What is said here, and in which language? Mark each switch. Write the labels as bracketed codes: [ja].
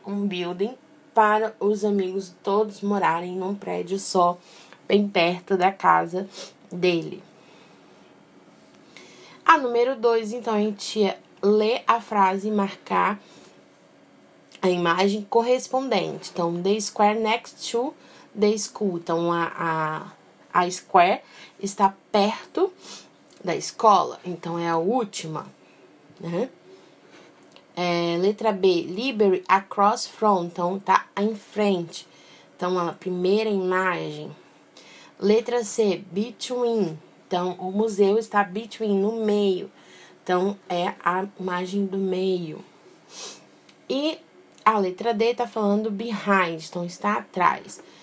[pt] Um building para os amigos todos morarem num prédio só, bem perto da casa dele. A número 2, então, a gente lê a frase e marcar a imagem correspondente. Então, [en] the square next to the school. [pt] Então, a square está perto da escola. Então, é a última, né? Letra B, [en] library across from. [pt] Então, tá em frente. Então, a primeira imagem. Letra C, between. Então, o museu está between, no meio. Então, é a imagem do meio. E a letra D tá falando behind, então está atrás.